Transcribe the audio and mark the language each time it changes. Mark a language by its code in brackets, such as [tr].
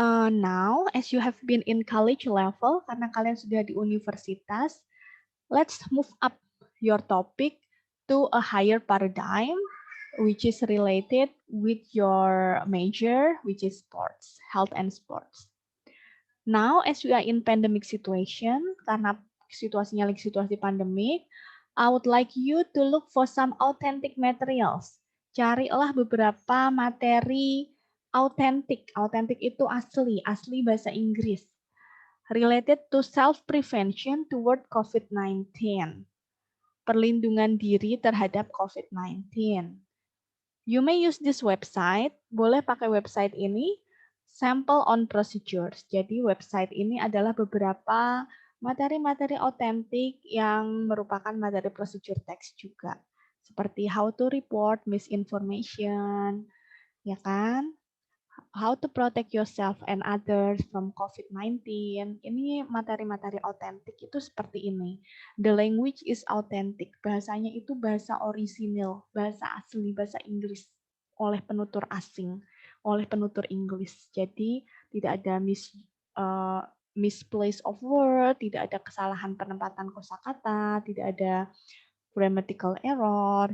[en] Now, as you have been in college level, [id] karena kalian sudah di universitas, [en] let's move up your topic to a higher paradigm, which is related with your major, which is sports, health and sports. Now, as we are in pandemic situation, [id] karena situasinya lagi situasi pandemik, [en] I would like you to look for some authentic materials. [id] Carilah beberapa materi autentik. Autentik itu asli, asli bahasa Inggris. [en] Related to self-prevention toward COVID-19. [id] Perlindungan diri terhadap COVID-19. [en] You may use this website, [id] boleh pakai website ini, Sample on Procedures. Jadi website ini adalah beberapa materi-materi otentik yang merupakan materi procedure text juga. [en] Seperti how to report misinformation, ya kan? How to protect yourself and others from COVID-19. [id] Ini materi-materi otentik itu seperti ini. [en] The language is authentic. [id] Bahasanya itu bahasa orisinil, bahasa asli, bahasa Inggris oleh penutur asing, oleh penutur Inggris. Jadi tidak ada [en] misplace of word, [id] tidak ada kesalahan penempatan kosakata, tidak ada grammatical error.